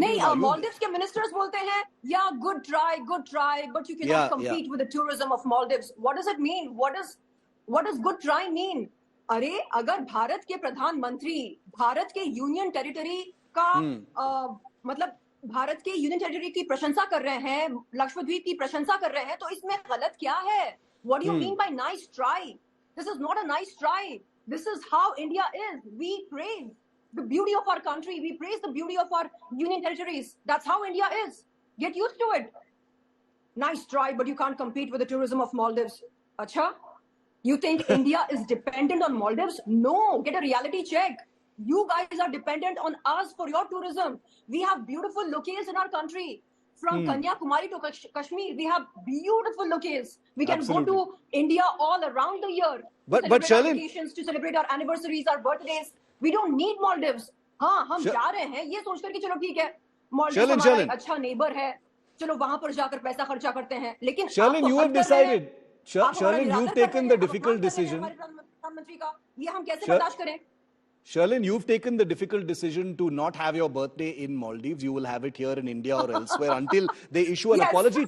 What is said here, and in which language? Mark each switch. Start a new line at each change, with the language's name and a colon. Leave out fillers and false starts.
Hindi: नहीं, मालदीव्स के मिनिस्टर्स बोलते हैं
English: या good try but you can not compete with the tourism of Maldives. What does it mean? What does good try mean?
Hindi: अरे, अगर भारत के प्रधानमंत्री भारत के यूनियन टेरिटरी का भारत के यूनियन टेरिटरी की प्रशंसा कर रहे हैं, लक्षद्वीप की प्रशंसा कर रहे हैं, तो इसमें गलत क्या है?
English: What do you mean by nice try? This is not a nice try. This is how India is. We praise the beauty of our country. We praise the beauty of our union territories. That's how India is. Get used to it. Nice try, but you can't compete with the tourism of Maldives. Acha? You think India is dependent on Maldives? No, get a reality check. You guys are dependent on us for your tourism. We have beautiful locales in our country. From Kanyakumari to Kashmir, we have beautiful locales. We can go to India all around the year. But Sharlin, to celebrate our anniversaries, our birthdays. We don't need Maldives.
Hindi: हाँ, हम जा रहे हैं ये सोचकर कि चलो ठीक है, Maldives हमारा अच्छा neighbor है, चलो वहाँ पर जाकर पैसा खर्चा करते हैं. लेकिन
English: Sharlin, you have decided. Sharlin, you've taken the difficult decision.
Hindi: प्रधानमंत्री का ये हम कैसे बर्दाश्त करें?
English: Sherlyn, you've taken the difficult decision to not have your birthday in Maldives. You will have it here in India or elsewhere until they issue an apology.